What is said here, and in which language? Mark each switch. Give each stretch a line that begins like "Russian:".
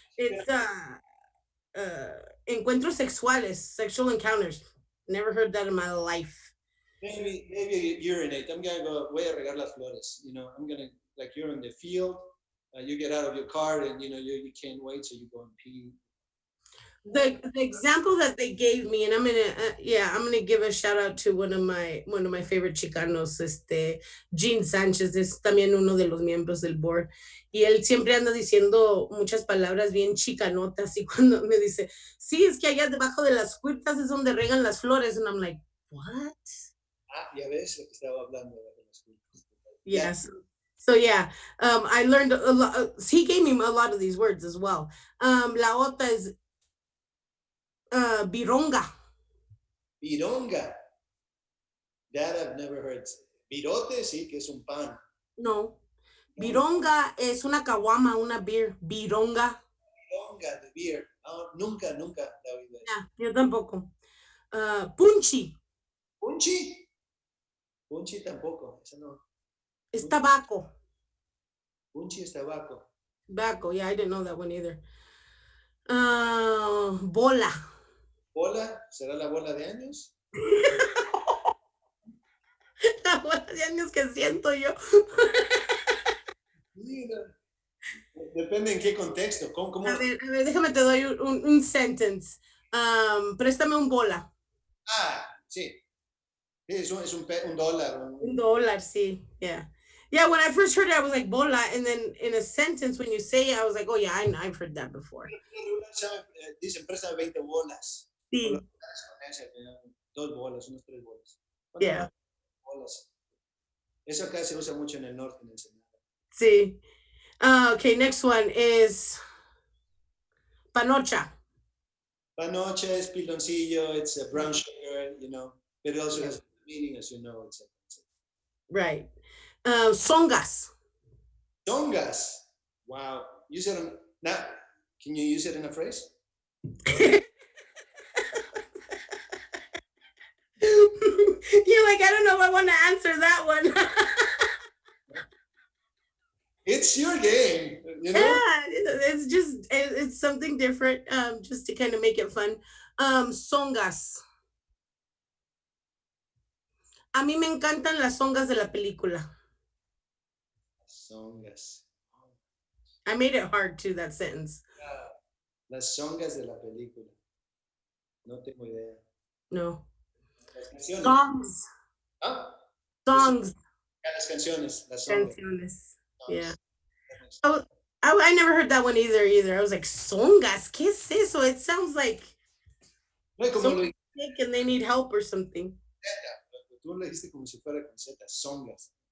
English: It's
Spanish: encuentros sexuales,
English: sexual encounters. Never heard that in my life. Maybe urinate. I'm gonna go.
Spanish: Voy a regar las flores.
English: You know, I'm gonna like you're in the field. You get out of your car and you know you can't wait, so you go and pee. The example that they gave me, and I'm gonna give a shout out to one of my favorite Chicanos, Gene Sánchez,
Spanish: es también uno de los miembros del board, y él siempre anda diciendo muchas palabras bien chicanotas, y cuando me dice, sí, es que allá debajo de las huertas es donde regan las flores,
English: and I'm like, what?
Spanish: Ah, ya ves lo que estaba hablando de las culpas. Ya,
English: Yes. So yeah, I learned a lot. He gave me a lot of these words as well.
Spanish: La otra
English: is
Spanish: vironga.
English: vironga. That I've never heard.
Spanish: Virote, sí, que es un pan. No, No, vironga es una caguama, una beer. Vironga. vironga de beer. No, nunca la he oído eso.
English: Yeah,
Spanish: yo tampoco. Punchi Punchi. Punchi tampoco. Eso no. es tabaco. Punchi es tabaco.
English: Tobacco. Yeah, I didn't know that one either.
Spanish: Bola. Bola, ¿será la bola de años? La bola de años que siento yo. Mira. Depende en qué contexto. ¿Cómo? A ver, déjame te doy un sentence. Préstame un bola. Ah, sí. Sí, un dólar. Un dólar, sí.
English: Yeah. Yeah, when I first heard it, I was like, bola. And then in a sentence, when you say it, I was like, oh, yeah, I've heard that before.
Spanish: Dicen, préstame 20 bolas. Por lo Sí. menos con ese, dos bolas, unos tres bolas. ¿Cuánto
English: Yeah.
Spanish: más bolas? Eso acá se usa mucho en el norte, en Ensenada. Sí.
English: Okay, next one is panocha.
Spanish: Panocha es piloncillo,
English: it's a brown sugar, you know, but it also has meaning, as you know, etc. Right. Songas. Tongas. Wow. Use it on, now, can you use it in a phrase? You're like, I don't know if I want to answer that one. It's your game, you know? Yeah, it's something different, just to kind of make it fun.
Spanish: Songas. A mí me encantan las songas de la película. Songas.
English: I made it hard too, that sentence.
Spanish: Las songas de la película. No tengo idea. No. Las canciones.
English: Songs. ¿Ah? Songs.
Spanish: Las canciones, las songas. Canciones.
English: Yeah. Oh, I never heard that one either. I was like, songas,
Spanish: ¿qué es eso?
English: It sounds like
Spanish: No, como lo
English: someone's sick and they need help or something.
Spanish: tú lo dijiste como si fuera con Z, songas.